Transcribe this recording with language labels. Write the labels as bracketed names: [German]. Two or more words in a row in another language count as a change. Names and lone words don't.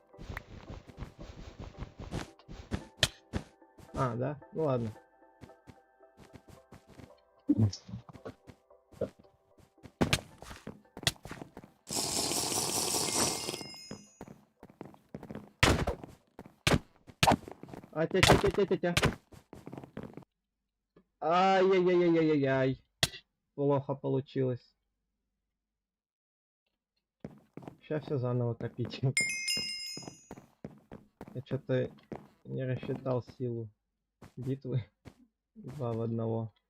[Russian] А, да? Ну ладно. А, тя-тя-тя-тя-тя-тя. Ай-яй-яй-яй-яй-яй. Плохо получилось. Сейчас все заново копить. Я что-то не рассчитал силу битвы. 2 в 1.